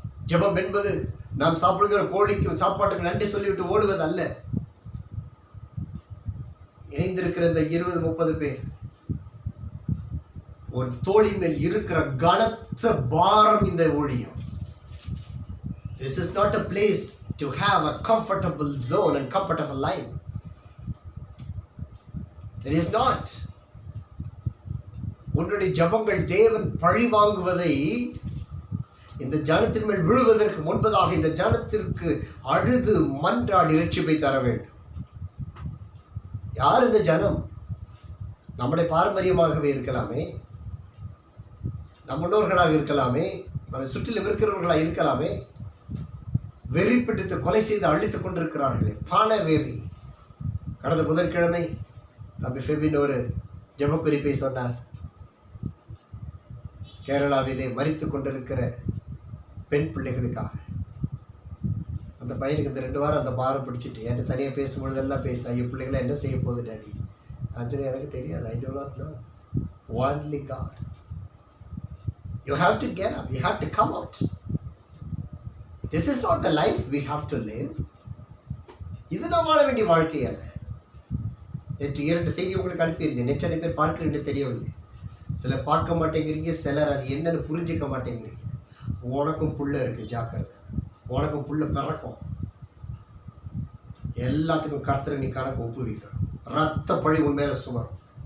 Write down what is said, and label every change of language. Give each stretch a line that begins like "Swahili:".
Tamil: ஜெபம் என்பது நாம் சாப்பிடுகிற கோழிக்கும் சாப்பாட்டுக்கு நன்றி சொல்லிவிட்டு ஓடுவது அல்ல. இணைந்திருக்கிற இந்த 20-30 பேர் ஒரு தோழி மேல் இருக்கிற கனத்த பாரம் இந்த ஊழியம்.
English: This is not a place to have a comfortable zone and comfortable life. It is not.
Tamil: உன்னுடைய ஜபங்கள் தேவன் பழி வாங்குவதை இந்த ஜனத்தின் மேல் விழுவதற்கு முன்பதாக இந்த ஜனத்திற்கு அழுது மன்றாடி இரட்சிப்பை தர வேண்டும். யார் இந்த ஜனம்? நம்முடைய பாரம்பரியமாகவே இருக்கலாமே, நம் முன்னோர்களாக இருக்கலாமே, நம்ம சுற்றிலும் இருக்கிறவர்களாக இருக்கலாமே. வெறி பிடித்து கொலை செய்து அழித்துக் கொண்டிருக்கிறார்களே, பான வெறி. கடந்த புதன்கிழமை தம்பி ஃபெபின் ஒரு ஜெப குறிப்பை சொன்னார். கேரளாவிலே மரித்து கொண்டிருக்கிற பெண் பிள்ளைகளுக்காக. அந்த பையனுக்கு இந்த 2 வாரம் அந்த பாரம் பிடிச்சிட்டு என்கிட்ட தனியாக பேசும்பொழுதெல்லாம் பேசினா, என் பிள்ளைகளை என்ன செய்ய போகுது டாடி? நான் சொன்னேன், எனக்கு தெரியாது.
English: I do not know. Only God. You have to get up. You have to come out. This is not the life we have to live.
Tamil: இது நாம் வாழ வேண்டிய வாழ்க்கை அல்ல. நேற்று 2 செய்தி உங்களுக்கு அனுப்பியிருந்தேன். நிறைய பேர் பார்க்கிறேன்னு தெரியவில்லை. சிலர் பார்க்க மாட்டேங்கிறீங்க, சிலர் அது என்னன்னு புரிஞ்சிக்க மாட்டேங்கிறீங்க. உனக்கும் புள்ள இருக்குது, ஜாக்கிரதை. உனக்கும் புள்ள பிறக்கும். எல்லாத்துக்கும் கர்த்தரை நீ கணக்கு ஒப்புவிக்கணும். ரத்த பழி உன் மேல சுமரும்.